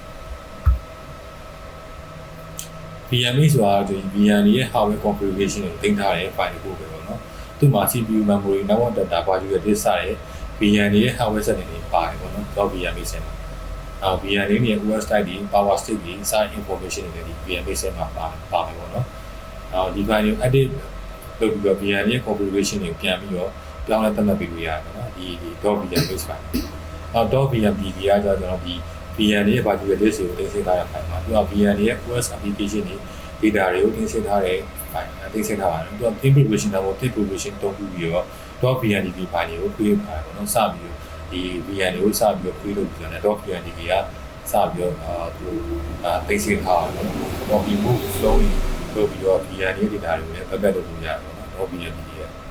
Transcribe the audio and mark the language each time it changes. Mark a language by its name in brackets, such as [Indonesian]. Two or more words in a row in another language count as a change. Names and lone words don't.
[Burmese] VMA ဆိုတာဒီ VN ရဲ့ [English] hardware configuration [Burmese] ကိုတင်ထားတဲ့ file ကိုပဲပေါ့နော်။သူ့မှာ [English] CPU memory network data virtual disk [Burmese] စတဲ့ VN ရဲ့ [English] hardware setting [Burmese] တွေပါတယ်ပေါ့နော်။ .vmA ဆက်မှာ။နောက် VN ရဲ့ OS type တွေ [English] power stick [Burmese] တွေစတဲ့ information တွေဒီ VMA ဆက်မှာပါမယ်ပေါ့နော်။နောက်ဒီ file ကို edit လုပ်ပြီးတော့ VN ရဲ့ configuration ကိုပြန်ပြီးတော့ပြော င်းလဲသတ်မှတ်ပေးလို့ရတယ်ပေါ့နော်။ဒီ .vmA file ။နောက် .vmp ကကျွန်တော်ဒီVN ရဲ့ [English] virtual disk [Burmese] ကိုတင်ဆက်ထားတဲ့ file မှာသူက VN ရဲ့ [English] OS application [Burmese] တွေ data တွေကိုတင်ဆက်ထားတဲ့ file တင်ဆက်ထားပါတယ်သူက configuration တော့ configuration တုံးပြီးတော့ .vndk file တွေကို create ထားတယ်ပေါ့နော်စပြီးတော့ဒီ VN ကိုစပြီးတော့ create လုပ်ပြီးတော့ .vndk ကစပြီးတော့သူတင်ဆက်ထားတယ်ပေါ့နော် [English] move flow [Burmese] လုပ်ပြီးတော့ VN ရဲ့ data တွေကိုလည်း backup လုပ်လို့ရတယ်ပေါ့နော် .vndk ရဲ့